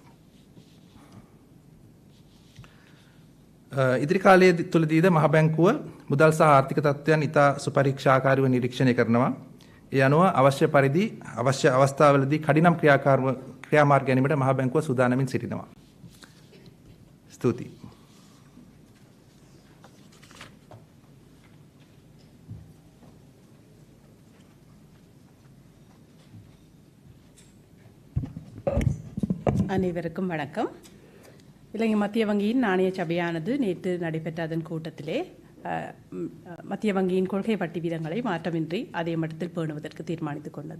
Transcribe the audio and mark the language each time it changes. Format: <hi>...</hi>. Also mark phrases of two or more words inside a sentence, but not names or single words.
<si>ඉදිරි කාලයේ තුළදීද මහ බැංකුව මුදල් සහ ආර්ථික තත්ත්වයන් ඉතා සුපරීක්ෂාකාරීව නිරීක්ෂණය කරනවා. ඒ අනුව අවශ්‍ය පරිදි අවශ්‍ය අවස්ථාවලදී කඩිනම් ක්‍රියාමාර්ග ගැනීමට මහ බැංකුව සූදානමින් සිටිනවා. ස්තුතියි.</si> <ta>அனைவருக்கும் வணக்கம். இலங்கை மத்திய வங்கியின் நாணய சபையானது நேற்று நடைபெற்ற அதன் கூட்டத்திலே மத்திய வங்கியின் கொள்கை வட்டி வீதங்களை மாற்றமின்றி அதே மட்டத்தில் பேணுவதற்கு தீர்மானித்துக் கொண்டது.</ta>